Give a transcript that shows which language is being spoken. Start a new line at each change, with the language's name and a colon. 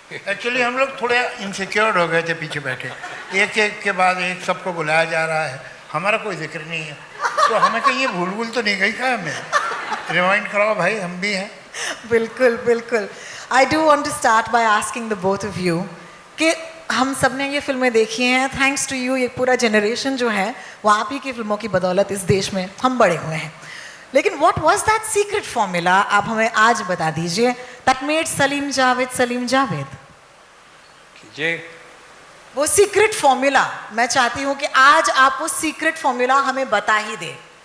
Hindi: Actually हम लोग थोड़े इनसिक्योर हो गए थे पीछे बैठे. एक एक के बाद एक सबको बुलाया जा रहा है, हमारा कोई जिक्र नहीं है, तो हमें कहीं ये भूल तो नहीं गई क्या? हमें रिमाइंड कराओ भाई, हम भी हैं. बिल्कुल बिल्कुल.
English: I do want to start by asking the both of you
Hindi: कि हम सब ने ये फिल्में देखी हैं. थैंक्स टू यू, ये पूरा जनरेशन जो है वो आप ही की फिल्मों की बदौलत इस देश में हम बड़े हुए हैं. लेकिन
English: what was that secret formula,
Hindi: आप हमें आज बता दीजिए,
English: that made Salim Javed.
Hindi: जी, वो सीक्रेट फॉर्मूला मैं चाहती हूँ कि आज आप वो सीक्रेट फॉर्मूला हमें बता ही दे.